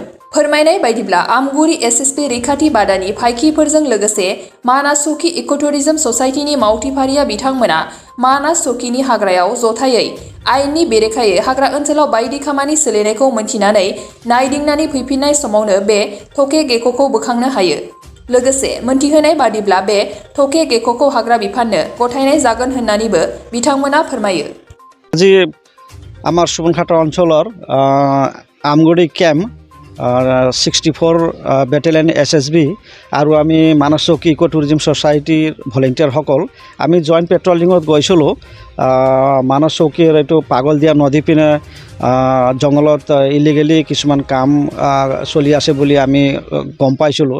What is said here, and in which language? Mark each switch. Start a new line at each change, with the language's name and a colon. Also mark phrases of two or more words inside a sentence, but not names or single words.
Bodo: फोरमायनाय बायदिब्ला आमगुरि एसएसपि रैखाथि बादानि फायखिफोरजों लोगोसे मानास चौकी इकोटुरिजम ससाइटिनि मावथिफारिया बिथांमोना मानास चौकीनि हाग्रायाव जथायै आयेननि बेरेखायै हाग्रा ओनसोलाव बायदि खामानि सोलिनायखौ मोनथिनानै नायदिंनानै फैफिननाय समावनो बे
English: tokay gecko
Bodo: खौ बोखांनो हायो। लोगोसे मोनथिहोनाय बादिब्ला बे
English: tokay gecko
Bodo: खौ हाग्रा बिफाननो गथायनाय जागोन होननानैबो बिथांमोना फोरमायो।
Assamese: আজি আমাৰ সুবনখাটা অঞ্চলৰ আমগুৰি কেম্প 64 বেটেলিয়ন এছএছবি আৰু আমি মানাস চৌকি ইকো টুৰিজম ছ'চাইটিৰ ভলেণ্টিয়াৰসকল আমি
English: joint patrollingত
Assamese: গৈছিলোঁ। মানাস চৌকীৰ এইটো পাগল দিয়া নদী পিনে জংঘলত ইলিগেলি কিছুমান কাম চলি আছে বুলি আমি গম পাইছিলোঁ।